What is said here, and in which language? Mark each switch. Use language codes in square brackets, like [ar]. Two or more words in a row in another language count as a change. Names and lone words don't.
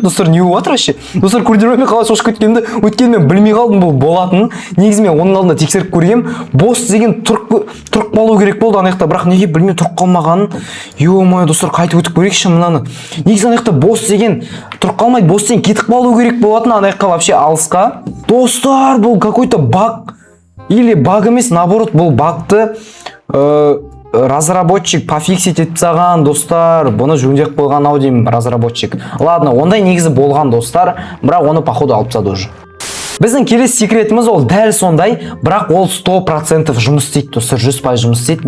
[kk] Достар, не болып жатыр вообще? Достар, көрдіңдер ма мен қалай шошып кеткенімді? Өйткені мен білмей қалдым бұл болатынын. Негізі мен оның алдында тексеріп көргем. Бос деген тұрып қалу керек болды ана жақта, бірақ неге білмей тұрып қалмағанын. Ё-мое, достар, қайтып өтіп көрейікші мынаны. Негізі ана жақта бос деген тұрып қалмайды, бос деген кетіп қалу керек болатын ана жаққа вообще алысқа. Достар, бұл [ru] какой-то баг. Или баг [kk] емес, наоборот, бұл багты разработчик пофиксить етіп тастаған достар. Бұны жөндеп қойған ау деймін, разработчик. Ладно, ондай негізі болған достар, бірақ оны походу алып тастады уже. Біздің келесі секретіміз ол дәл сондай, бірақ ол 100% жұмыс істейді достар, 100% жұмыс істейді.